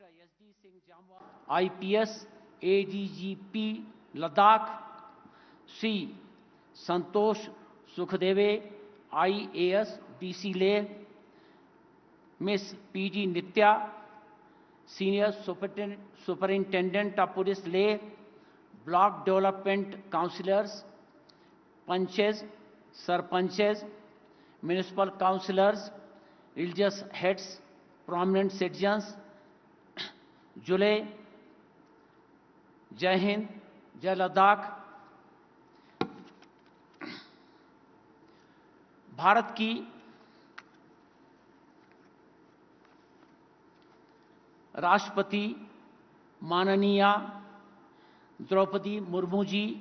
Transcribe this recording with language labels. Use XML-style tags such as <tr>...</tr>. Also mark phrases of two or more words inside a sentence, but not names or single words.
<en>SD Singh Jamwal, IPS, ADGP Ladakh, Shri Santosh Sukhdeve, IAS DC Leh, Miss P.G. Nitya, Senior Superintendent of Police Leh, Block Development Councillors, Panches, Sarpanches, Municipal Councillors, Religious Heads, Prominent Citizens,</en> <hi>Jule, जय हिंद, जय लद्दाख। भारत की राष्ट्रपति माननीय द्रौपदी मुर्मू जी,</hi>